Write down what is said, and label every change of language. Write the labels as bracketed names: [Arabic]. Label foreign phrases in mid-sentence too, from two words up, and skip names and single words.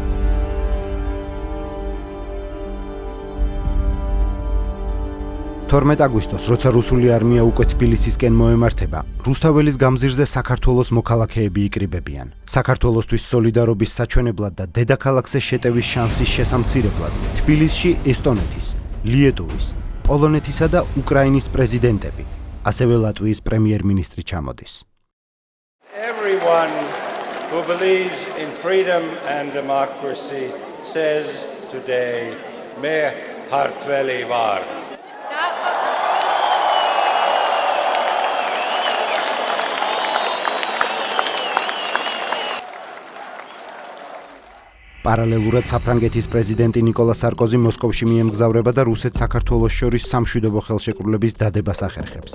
[Georgian] 12 აგვისტოს, როცა რუსული არმია უკვე თბილისისკენ მოემართება, რუსთაველის გამზირზე საქართველოს მოქალაქეები იკრიბებიან. საქართველოსთვის სოლიდარობის საჩვენებლად და დედაქალაქზე შეტევის შანსის შესამცირებლად, თბილისში ესტონეთის, ლიეტუვის, პოლონეთისა და უკრაინის პრეზიდენტები, ასევე ლატვიის პრემიერ-მინისტრი ჩამოდის. [English] Everyone who believes in freedom and democracy says today, [Georgian] მე ქართველი ვარ. პარალელურად საფრანგეთის პრეზიდენტი ნიკოლა სარკოზი მოსკოვში მიემგზავრება და რუსეთს საქართველოს შორის სამშვიდობო ხელშეკრულების დადებას ახერხებს.